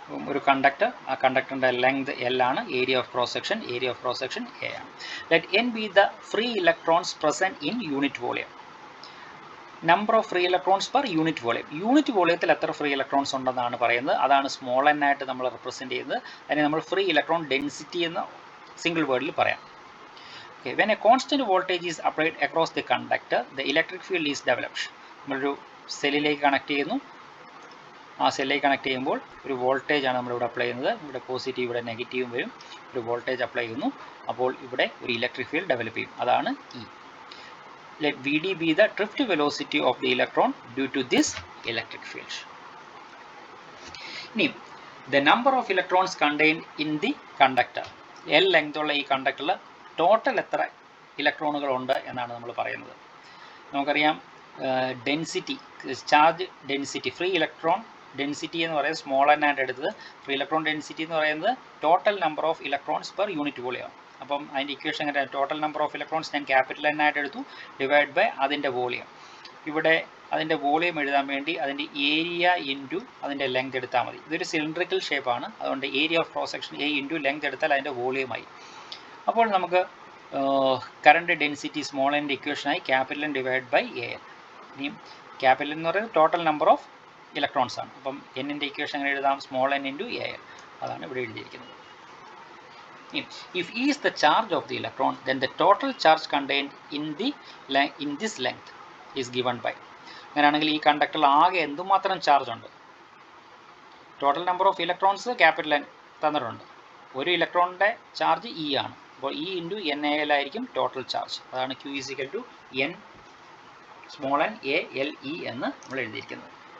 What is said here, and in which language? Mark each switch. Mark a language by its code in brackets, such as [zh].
[ml] ഒരു കണ്ടക്ടർ, ആ കണ്ടക്ടറിൻ്റെ length L ആണ്, area of cross section A ആണ്. [en] Let N be the free electrons present in unit volume. Number of free electrons per unit volume. [ml] Unit വോളിയത്തിൽ എത്ര free electrons ഉണ്ടെന്നാണ് പറയുന്നത്. അതാണ് small n ആയിട്ട് നമ്മൾ റെപ്രസെൻറ്റ് ചെയ്യുന്നത്. അതിനെ നമ്മൾ ഫ്രീ ഇലക്ട്രോൺ ഡെൻസിറ്റി എന്ന് സിംഗിൾ വേർഡിൽ പറയാം. [en] Okay, when a constant voltage is applied across the conductor, the electric field is developed. [ml] നമ്മളൊരു സെല്ലിലേക്ക് കണക്ട് ചെയ്യുന്നു. ആ സെല്ലിലേക്ക് കണക്ട് ചെയ്യുമ്പോൾ ഒരു വോൾട്ടേജ് ആണ് നമ്മളിവിടെ അപ്ലൈ ചെയ്യുന്നത്. ഇവിടെ പോസിറ്റീവ്, ഇവിടെ നെഗറ്റീവും വരും. ഒരു വോൾട്ടേജ് അപ്ലൈ ചെയ്യുന്നു. അപ്പോൾ ഇവിടെ ഒരു ഇലക്ട്രിക് ഫീൽഡ് ഡെവലപ്പ് ചെയ്യും. അതാണ് E. [en] Let Vd be the drift velocity of the electron due to this electric field. ഇനി the number of electrons contained in the conductor. [ml] L length ഉള്ള ഈ കണ്ടക്ടറിൽ ടോട്ടൽ എത്ര ഇലക്ട്രോണുകൾ ഉണ്ട് എന്നാണ് നമ്മൾ പറയുന്നത്. നമുക്കറിയാം density, charge density, free electron density എന്ന് പറയുന്നത് സ്മോൾ n ആയിട്ട് എടുത്തത്. ഫ്രീ ഇലക്ട്രോൺ ഡെൻസിറ്റി എന്ന് പറയുന്നത് [en] Total number of electrons per unit volume. [ml] അപ്പം അതിൻ്റെ ഇക്വേഷൻ എങ്ങനെ ടോട്ടൽ നമ്പർ ഓഫ് ഇലക്ട്രോൺസ് ഞാൻ ക്യാപിറ്റൽ N ആയിട്ട് എടുത്തു ഡിവൈഡ് ബൈ അതിൻ്റെ വോളിയം. ഇവിടെ അതിൻ്റെ വോളിയം എഴുതാൻ വേണ്ടി അതിൻ്റെ ഏരിയ ഇൻറ്റു അതിൻ്റെ ലെങ്ത് എടുത്താൽ മതി. ഇതൊരു സിലിണ്ടറിക്കൽ ഷേപ്പാണ്, അതുകൊണ്ട് area of cross section A into length എടുത്താൽ അതിൻ്റെ വോളിയമായി. അപ്പോൾ നമുക്ക് കറണ്ട് ഡെൻസിറ്റി സ്മോൾ എൻ്റെ ഇക്വേഷനായി capital N divide by AL. ഇനിയും ക്യാപിറ്റൽ എന്ന് പറയുന്നത് ടോട്ടൽ നമ്പർ ഓഫ് ഇലക്ട്രോൺസ് ആണ്. അപ്പം എന്നിൻ്റെ ഇക്വേഷൻ എങ്ങനെ എഴുതാം? Small n into AL. അതാണ് ഇവിടെ എഴുതിയിരിക്കുന്നത്. [en] If E is the charge of the electron, then the total charge contained in this length is given by. [ml] അങ്ങനെയാണെങ്കിൽ ഈ കണ്ടക്ടറിൽ ആകെ എന്തുമാത്രം ചാർജ് ഉണ്ട്? [en] total number of electrons [ml] capital N തന്നിട്ടുണ്ട്. ഒരു ഇലക്ട്രോണിൻ്റെ ചാർജ് E ആണ്. അപ്പോൾ E ഇൻറ്റു NaL ആയിരിക്കും ടോട്ടൽ ചാർജ്. അതാണ് Q is equal to N small n ALE എന്ന് നമ്മൾ എഴുതിയിരിക്കുന്നത്.